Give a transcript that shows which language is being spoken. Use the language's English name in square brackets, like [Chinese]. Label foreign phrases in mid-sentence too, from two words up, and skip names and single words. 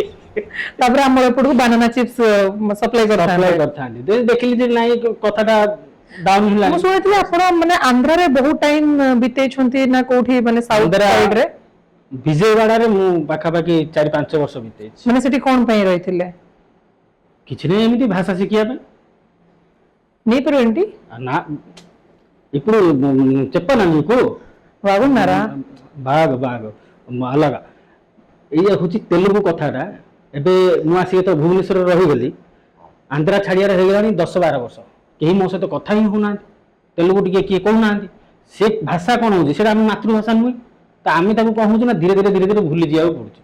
[Odia] ତାପରେ ଆମର ଏପଟକୁ [English] banana chips supply [Odia] କରିଥାନ୍ତି, ଦେଖିଲି ଯେ ନାଇଁ କଥାଟା ଡାଉନ ମୁଁ ହେଲାଣି। ଶୁଣିଥିଲି ଆପଣ ମାନେ ଆନ୍ଧ୍ରାରେ ବହୁତ ଟାଇମ ବିତେଇଛନ୍ତି ନା କୋଉଠି, ମାନେ ସାଉଥ ଆନ୍ଧ୍ରା ସାଇଡ ରେ? ବିଜୟୱାଡାରେ ମୁଁ ପାଖାପାଖି 4-5 ବର୍ଷ ବିତେଇଛି। ମାନେ ସେଠି କଣ ପାଇଁ ରହିଥିଲେ? କିଛି ନାହିଁ, ఎମିତି భాష ଶିଖିବା ପାଇଁ। [Telugu] నీకు ఏంటి నా ఇప్పుడు చెప్పానా మీకు బాగున్నారా? బాగా అలాగా [Odia] ଏଇଆ ହଉଛି ତେଲୁଗୁ କଥାଟା। ଏବେ ମୁଁ ଆସିକି ତ ଭୁବନେଶ୍ୱରରେ ରହିଗଲି, ଆନ୍ଧ୍ରା ଛାଡ଼ିଆରେ ହେଇଗଲାଣି 10-12 ବର୍ଷ। କେହି ମୋ ସହିତ କଥା ହିଁ ହଉନାହାନ୍ତି, ତେଲୁଗୁ ଟିକେ କିଏ କହୁନାହାନ୍ତି। ସେ ଭାଷା କଣ ହଉଛି, ସେଇଟା ଆମ ମାତୃଭାଷା ନୁହେଁ। ତ ଆମେ ତାକୁ କଣ ହଉଛି ନା, ଧୀରେ ଧୀରେ ଭୁଲି ଯିବାକୁ ପଡୁଛି।